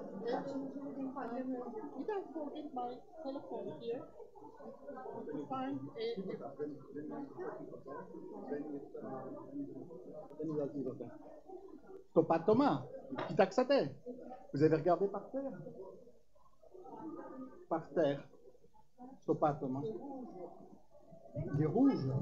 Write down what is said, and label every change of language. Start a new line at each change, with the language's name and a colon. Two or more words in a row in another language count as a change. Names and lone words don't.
Turkish: Bir dakika,
English: get my telephone here. To find
Greek: Στο πάτωμα, κοιτάξατε.
French: Vous avez regardé par terre? Par terre.
Greek: Στο πάτωμα.
French: Il est rouge.